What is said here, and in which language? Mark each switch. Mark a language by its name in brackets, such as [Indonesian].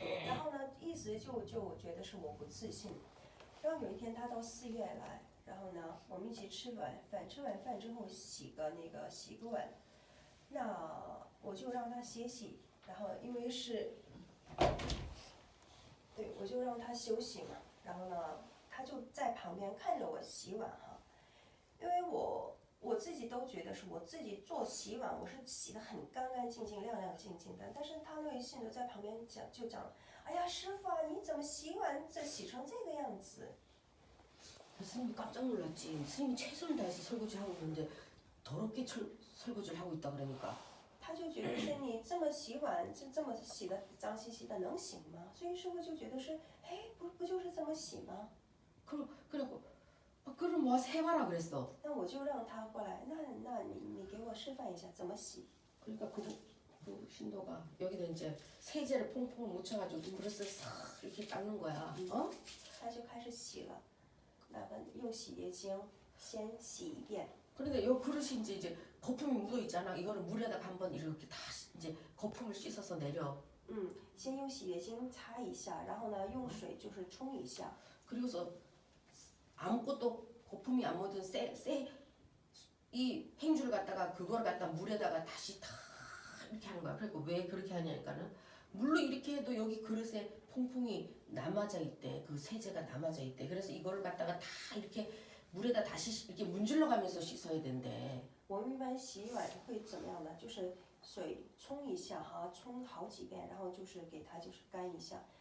[Chinese] 然后呢，一直就觉得是我不自信。然后有一天他到寺院来，然后呢，我们一起吃晚饭，吃完饭之后洗个碗，那我就让他歇息，然后因为是，对，我就让他休息嘛，然后呢，他就在旁边看着我洗碗哈，因为我自己都觉得是我自己做洗碗，我是洗得很干干净净、亮亮净净的，但是他那位信徒在旁边讲。哎呀，师傅啊，你怎么洗碗洗成这个样子？ [Korean] 스님이 깜짝 놀랐지. 스님이 최선을 다해서 설거지하고 있는데 더럽게 설거지를 하고 있다 그러니까. [Chinese] 他就觉得是你这么洗碗，这么洗的脏兮兮的，能行吗？所以师傅就觉得是，哎，不就是这么洗吗？ [Korean] 그래갖고 그럼 와서 해봐라 그랬어. [Chinese] 那我就让他过来，那你给我示范一下怎么洗。 [Korean] 그러니까 그 신도가 여기다 이제 세제를 퐁퐁 묻혀가지고 그릇을 싹 이렇게 닦는 거야. 어? [Chinese] 他就开始洗了，用洗洁精先洗一遍。 [Korean] 그런데 요 그릇이 이제 거품이 묻어 있잖아. 이거를 물에다가 한번 이렇게 다 이제 거품을 씻어서 내려. [Chinese] 先用洗洁精擦一下，然后呢用水就是冲一下。 [Korean] 그리고서 아무것도 거품이 안 묻은 이 행주를 갖다가 그걸 갖다 물에다가 다시 다 이렇게 하는 거야. 그러니까 왜 그렇게 하냐니까는 물로 이렇게 해도 여기 그릇에 퐁퐁이 남아져 있대. 그 세제가 남아져 있대. 그래서 이거를 갖다가 다 이렇게 물에다 다시 이렇게 문질러 가면서 씻어야 된대. [Chinese] 我们一般洗碗会怎么样呢？就是水冲一下哈，冲好几遍，然后就是给它就是干一下。